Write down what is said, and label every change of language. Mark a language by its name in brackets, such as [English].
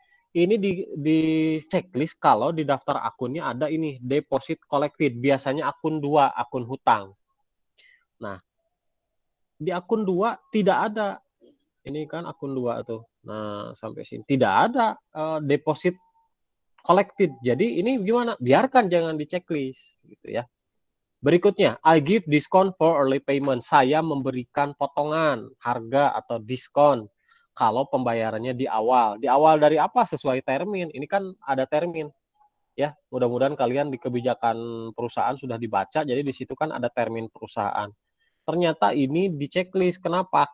[Indonesian] Ini di checklist kalau di daftar akunnya ada ini deposit collected, biasanya akun 2, akun hutang. Nah, di akun 2 tidak ada. Ini kan akun 2 tuh. Nah, sampai sini tidak ada deposit collected. Jadi ini gimana? Biarkan jangan di checklist gitu ya. [English] Berikutnya, I give discount for early payment. [Indonesian] Saya memberikan potongan harga atau diskon kalau pembayarannya di awal. Di awal dari apa? Sesuai termin. Ini kan ada termin. Ya, mudah-mudahan kalian di kebijakan perusahaan sudah dibaca. Jadi di situ kan ada termin perusahaan. Ternyata ini di checklist. Kenapa?